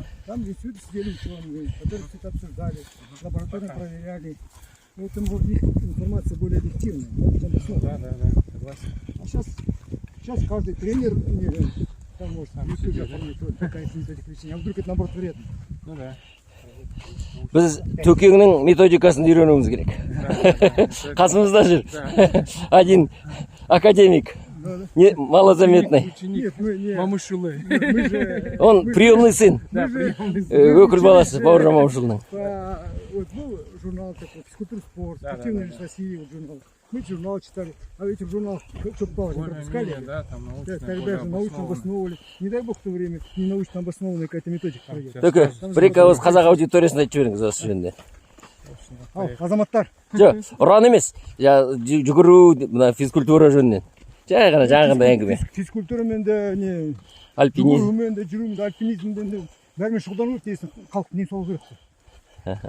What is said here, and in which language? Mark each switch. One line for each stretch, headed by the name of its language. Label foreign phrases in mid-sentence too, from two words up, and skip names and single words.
Russian: Там в институте сидели ученые, которые все это обсуждали, лабораторно проверяли. Поэтому у них информация более объективная. Да, согласен. А сейчас каждый тренер там может в ютубе оформить вот такая методика лечения. А вдруг это наоборот вредно? Ну да.
Kazakh: Біз Төкеңнің методикасын үйренуіміз керек. Қасымызда жүр.
Russian: Один академик, малозаметный. Ученик Нет, мы не. Мамышулы. Мы же Он приемный сын. Да, приемный
Kazakh: Өкіл баласы Бауыржан Момышұлының.
Russian: вот был журнал такой, физкультура спорт, Да, спортивная да, жизнь России, вот журнал. Мы журнал читали, а в этих журналах что попало, не пропускали. более-менее, да, там научно. Тогда же научно обосновывали. Не дай бог в то время не научно обоснованная какая-то методика пройдет.
Kazakh: Төке, бір-екі ауыз қазақ аудиториясына айтып жіберіңіз осы жөнінде. Ал, азаматтар, Жоқ, ұран емес. Жүгіру, мына физкультура жөнінен. Жай ғана жаңағындай әңгіме. физкультурамен де не Альпинизм. жүгірумен де жүрумен де альпинизммен де бәрімен шұғылдану керек дейсің, халықтың денсаулығы керек.